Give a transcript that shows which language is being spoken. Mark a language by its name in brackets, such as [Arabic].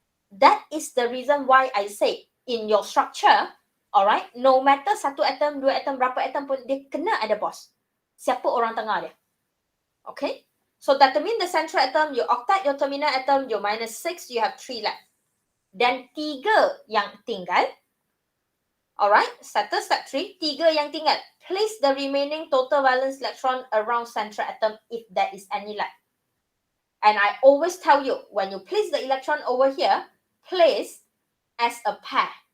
[English] That is the reason why I say in your structure, alright, no matter [Malay] satu atom, dua atom, berapa atom pun, dia kena ada bos. Siapa orang tengah dia? Okay? [English] So that means the central atom, your octet, your terminal atom, your -6, you have 3 left. [Malay] Dan 3 yang tinggal, alright, settle step 3, 3 yang tinggal. [English] Place the remaining total valence electron around central atom if there is any left. And I always tell you, when you place the electron over here, place as a pair.